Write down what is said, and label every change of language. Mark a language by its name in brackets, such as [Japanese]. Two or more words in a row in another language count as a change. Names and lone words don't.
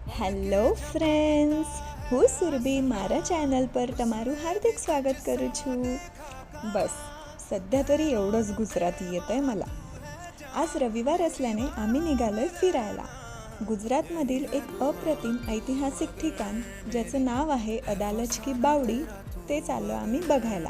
[Gujarati] હેલો ફ્રેન્ડ્સ, હું સુરભી મારા ચॅनल પર તમારું હાર્દિક સ્વાગત કરું છું. [Marathi] बस सध्या तरी एवढंच गुजराती येतं आहे मला. आज रविवार असल्याने आम्ही निघालोय फिरायला. गुजरातमधील एक अप्रतिम ऐतिहासिक ठिकाण ज्याचं नाव आहे अदालज की बावडी, ते चाललो आम्ही बघायला.